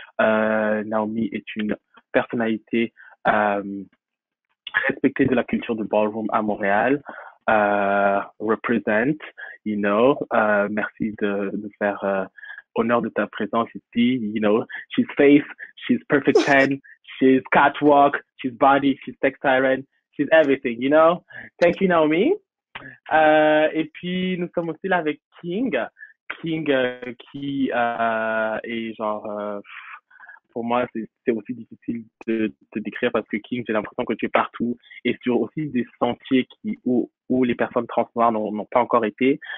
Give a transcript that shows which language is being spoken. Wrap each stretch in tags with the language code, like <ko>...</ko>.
<fr>Naomi est une personnalité respectée de la culture de ballroom à Montréal. Represent, merci de faire honneur de ta présence ici.</fr> <en>She's Faith, she's Perfect 10, she's Catwalk, she's Body, she's Sex Siren, she's everything, Thank you, Naomi.</en> <fr>Et puis, nous sommes aussi là avec King qui est genre... pour moi, c'est aussi difficile de te décrire parce que King, j'ai l'impression que tu es partout et sur aussi des sentiers où les personnes trans noires n'ont pas encore été.</fr>